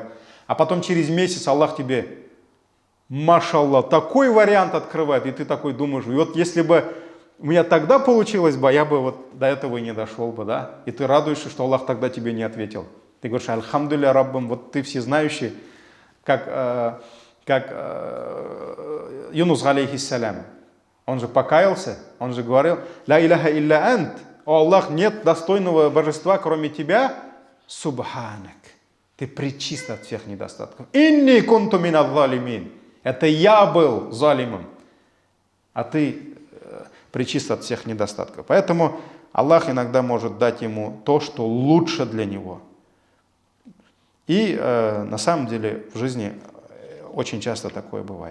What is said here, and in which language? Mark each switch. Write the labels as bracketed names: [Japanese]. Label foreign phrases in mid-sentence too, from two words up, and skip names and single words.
[Russian] А потом через месяц Аллах тебе... Машаллах, такой вариант открывает, и ты такой думаешь: и вот если бы у меня тогда получилось бы, я бы до этого и не дошел бы, да? И ты радуешься, что Аллах тогда тебе не ответил. Ты говоришь: [Arabic] الحمد لله ربنا, [Russian] вот ты всезнающий, как Юнус алейхиссалям. Он же покаялся, он же говорил: [Arabic] لا إله إلا أنت, [Russian] о Аллах, нет достойного божества, кроме тебя, субханак. Ты пречист от всех недостатков. [Arabic] إني كنت من الظالمين. [Russian] Это я был залимом, а ты пречист от всех недостатков. Поэтому Аллах иногда может дать ему то, что лучше для него. И на самом деле в жизни очень часто такое бывает.